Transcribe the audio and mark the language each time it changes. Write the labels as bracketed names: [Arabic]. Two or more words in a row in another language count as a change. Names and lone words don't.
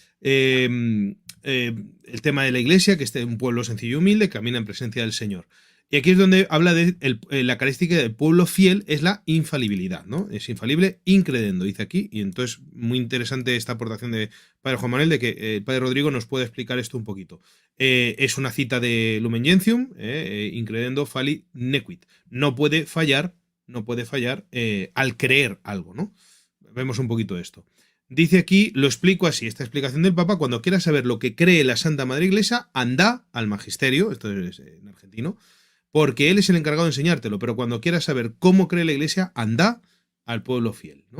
[Spanish] El tema de la iglesia, que es un pueblo sencillo y humilde, que camina en presencia del Señor. Y aquí es donde habla de la característica del pueblo fiel, es la infalibilidad, ¿no? Es infalible incredendo, dice aquí. Y entonces, muy interesante esta aportación de Padre Juan Manuel, de que el Padre Rodrigo nos puede explicar esto un poquito. Es una cita de Lumen Gentium, [Latin] incredendo fali nequit. [Spanish] No puede fallar al creer algo, ¿no? Vemos un poquito esto. Dice aquí, lo explico así, esta explicación del Papa: cuando quieras saber lo que cree la Santa Madre Iglesia, anda al magisterio, esto es en argentino, porque él es el encargado de enseñártelo, pero cuando quieras saber cómo cree la Iglesia, anda al pueblo fiel, ¿no?